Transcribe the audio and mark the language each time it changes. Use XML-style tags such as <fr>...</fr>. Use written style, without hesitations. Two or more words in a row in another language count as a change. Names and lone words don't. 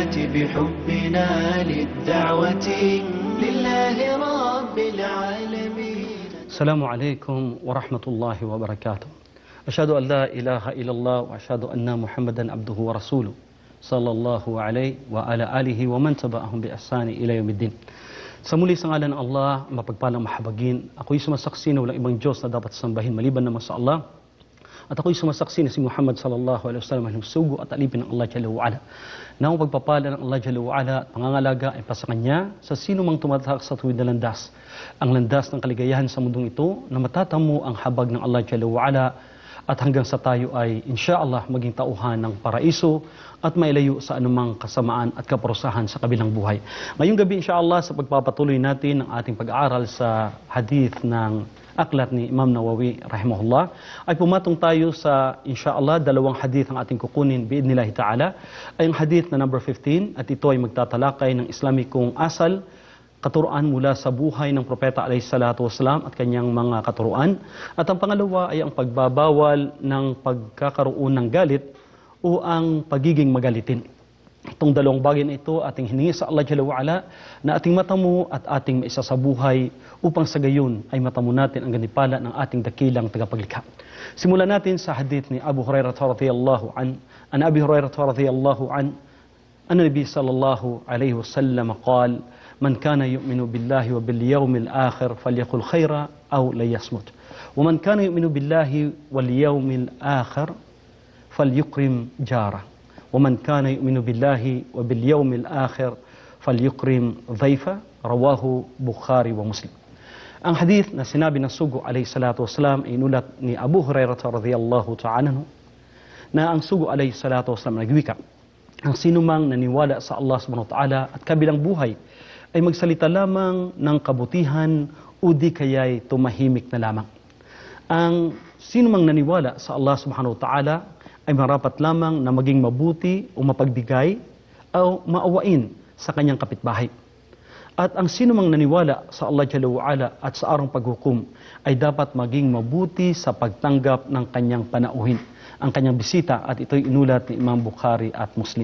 <ar>بحبنا للدعوة لله رب العالمين. السلام عليكم ورحمة الله وبركاته. أشهد أن لا إله إلا الله وأشهد أن محمدا عبده ورسوله صلى الله عليه وعلى آله ومن تبعهم بإحسان إلى يوم الدين.</ar> <tl>Sa muli sa ngalan ng Allah, mapagpalang mahabagin, ako'y sumasaksi na walang ibang Diyos na dapat sambahin maliban naman sa Allah. At ako'y sumasaksi na si Muhammad</tl> <ar>صلى الله عليه وسلم</ar> <tl>ay sugo at alipin ng Allah</tl> <ar>جل وعلا.</ar> <tl>Na ang pagpapala ng Allah</tl> <ar>جل وعلا</ar> <tl>at pangangalaga ay pa sa Kanya sa sino mang tumatak sa tuwid na landas. Ang landas ng kaligayahan sa mundong ito na matatamo ang habag ng Allah</tl> <ar>جل وعلا</ar> <tl>at hanggang sa tayo ay insyaallah maging tauhan ng paraiso at mailayo sa anumang kasamaan at kaparusahan sa kabilang buhay. Ngayong gabi insyaallah sa pagpapatuloy natin ng ating pag-aaral sa hadith ng aklat ni Imam Nawawi rahimahullah ay pumatong tayo sa insyaallah dalawang hadith ang ating kukunin</tl> <ar>بإذن الله تعالى</ar> <tl>ay ang hadith na number 15 at ito ay magtatalakay ng Islamikong asal, katuruan mula sa buhay ng Propeta</tl> <ar>عليه الصلاة والسلام</ar> <tl>at kanyang mga katuruan. At ang pangalawa ay ang pagbabawal ng pagkakaroon ng galit o ang pagiging magalitin. Itong dalawang bagay na ito ating hiningi sa Allah</tl> <ar>جل وعلا</ar> <tl>na ating matamo at ating maisa sa buhay upang sa gayon ay matamo natin ang ganipala ng ating dakilang tagapaglikha. Simulan natin sa hadith ni</tl> <ar>Abu Hurairah رضي الله عن أبي هريرة رضي الله عن النبي صلى الله عليه وسلم قال من كان يؤمن بالله وباليوم الآخر فليقل خيرا أو ليصمت ومن كان يؤمن بالله واليوم الآخر فليكرم جاره ومن كان يؤمن بالله وباليوم الآخر فليكرم ضيفه رواه بخاري ومسلم.</ar> <tl>Ang hadith na sinabi ng sugo</tl> <ar>عليه الصلاة والسلام</ar> <tl>ay inulat ni Abu Hurairah</tl> <ar>رضي الله تعالى عنه</ar> <tl>na ang sugo</tl> <ar>عليه الصلاة والسلام</ar> <tl>nagwika ang sinumang naniwala sa Allah</tl> <ar>سبحانه وتعالى</ar> <tl>at kabilang buhay ay magsalita lamang ng kabutihan o di kaya'y tumahimik na lamang. Ang sino mang naniwala sa Allah</tl> <ar>سبحانه وتعالى</ar> <tl>ay marapat lamang na maging mabuti o mapagbigay o maawain sa kanyang kapitbahay. At ang sino mang naniwala sa Allah</tl> <ar>جل وعلا</ar> <tl>at sa araw paghukom ay dapat maging mabuti sa pagtanggap ng kanyang panauhin, ang kanyang bisita, at ito'y inulat ni Imam Bukhari at Muslim.</tl>